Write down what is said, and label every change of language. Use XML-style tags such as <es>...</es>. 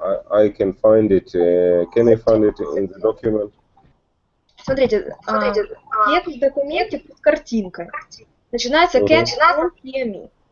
<en>I can find it. Can I find it in the document?</en> <ru>Смотрите, текст в документе под картинкой. Начинается</ru> <en>Can't hear me.</en>